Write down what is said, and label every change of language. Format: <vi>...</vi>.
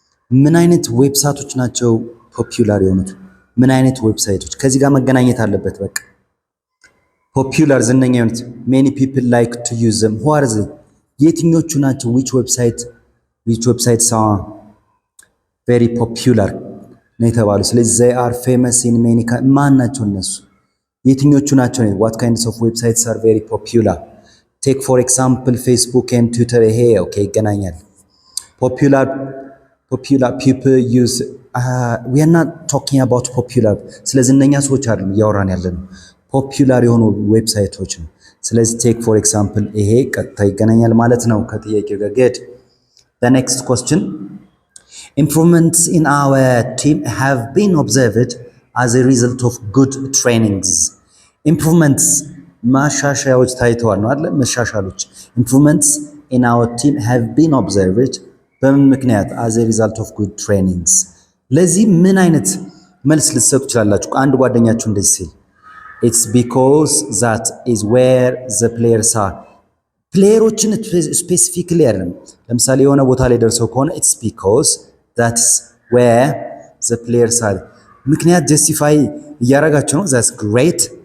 <am>ምን አይነት ዌብሳይቶች ናቸው ፖፑላር የሆኑት? ምን አይነት ዌብሳይቶች? ከዚህ ጋር መገናኘት አለበት። በቃ ፖፑላር ዝነኛ የሆኑት</am> <en>many people like to use them. who are they?</en> <am>የትኞቹ ናቸው?</am> <en>which websites are very popular</en> <am>ነው የተባሉ። ስለዚህ</am> <en>they are famous in many</en> <am>ማን ናቸው እነሱ? የትኞቹ ናቸው?</am> <en>what kinds of websites are very popular? ቴክ ፎር ኤግዛምፕል ፌስቡክ ኤንድ ትዊተር ይሄ ኦኬ</en> <am>ይገናኛል።</am> <en>ፖፑላር ፒፕል ዩዝ ዊ አር ናት ቶኪንግ አባውት ፖፑላር</en> <am>ስለ ዝነኛ ሰዎች አይደለም እያወራን ያለነው ፖፑላር የሆኑ ዌብሳይቶች ነው። ስለዚህ ቴክ ፎር ኤግዛምፕል ይሄ ቀጥታ ይገናኛል ማለት ነው ከጥያቄው ጋር።</am> <en>good the next question improvements in our team have been observed as a result of good trainings improvements</en> <am>ማሻሻያዎች ታይተዋል ነው አይደል? መሻሻሎች</am> <en>improvements in our team have been observed</en> <am>በምን ምክንያት</am> <en>as a result of good trainings</en> <am>ለዚህ ምን አይነት መልስ ልትሰጡ ትችላላችሁ? አንድ ጓደኛችሁ እንደዚህ ሲል</am> <en>it's because that is where the players are</en> <am>ፕሌየሮችን ስፔሲፊክሊ አይደለም። ለምሳሌ የሆነ ቦታ ላይ ደርሰው ከሆነ</am> <en>it's because that's where the players are</en> <am>ምክንያት ጀስቲፋይ እያደረጋችሁ ነው</am> <en>that's great</en>